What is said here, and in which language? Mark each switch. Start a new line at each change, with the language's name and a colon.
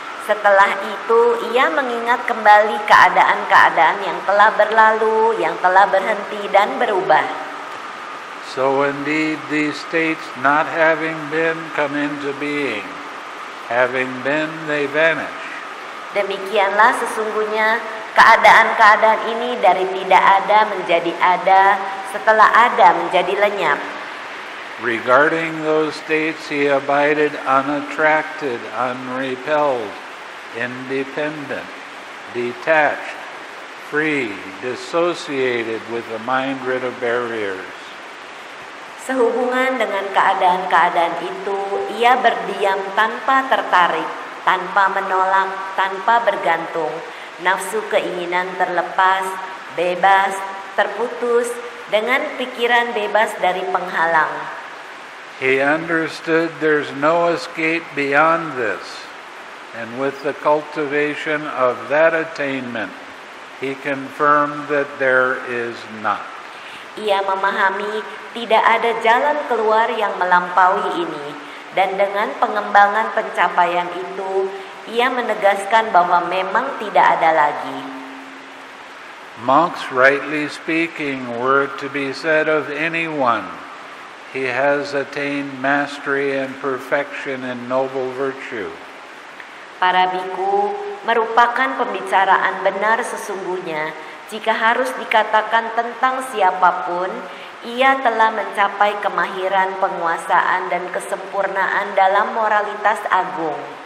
Indonesian: Setelah itu, ia mengingat kembali keadaan-keadaan yang telah berlalu, yang telah berhenti dan berubah.
English: So indeed, these states not having been come into being. Having been, they vanish.
Indonesian: Demikianlah sesungguhnya keadaan-keadaan ini dari tidak ada menjadi ada, setelah ada menjadi lenyap.
English: Regarding those states, he abided unattracted, unrepelled, independent, detached, free, dissociated with a mind rid of barriers.
Indonesian: Sehubungan dengan keadaan-keadaan itu, ia berdiam tanpa tertarik, tanpa menolak, tanpa bergantung. Nafsu keinginan terlepas, bebas, terputus, dengan pikiran bebas dari penghalang.
English: He understood there's no escape beyond this, and with the cultivation of that attainment, he confirmed that there is not.
Indonesian: Ia memahami tidak ada jalan keluar yang melampaui ini, dan dengan pengembangan pencapaian itu, ia menegaskan bahwa memang tidak ada lagi.
English: Monks, rightly speaking, were it to be said of anyone, he has attained mastery and perfection in noble virtue.
Indonesian: Para biku merupakan pembicaraan benar sesungguhnya jika harus dikatakan tentang siapapun, ia telah mencapai kemahiran, penguasaan, dan kesempurnaan dalam moralitas agung.